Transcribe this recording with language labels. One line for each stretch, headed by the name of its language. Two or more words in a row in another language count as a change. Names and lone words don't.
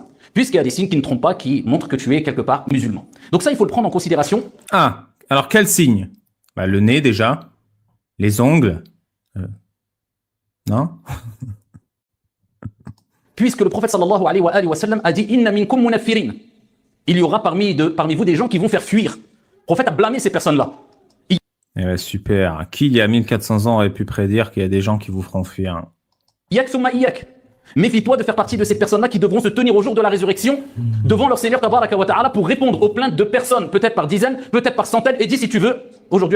French: Puisqu'il y a des signes qui ne trompent pas, qui montrent que tu es quelque part musulman. Donc ça, il faut le prendre en considération. Ah, alors quel signe? Bah, le nez déjà, les ongles. Non? Puisque le prophète
Arabic: صلى الله عليه وسلم
French: a dit «
Arabic: إن منكم منفرين
French: » il y aura parmi vous des gens qui vont faire fuir. Le prophète a blâmé ces personnes-là. Eh ben, super. Qui, il y a 1400 ans, aurait pu prédire qu'il y a des gens qui vous feront fuir?
Arabic: إياك ثم إياك.
French: Méfie-toi de faire partie de ces personnes-là qui devront se tenir au jour de la résurrection devant leur Seigneur
Arabic: تبارك وتعالى
French: pour répondre aux plaintes de personnes, peut-être par dizaines, peut-être par centaines, et dis si tu veux, aujourd'hui...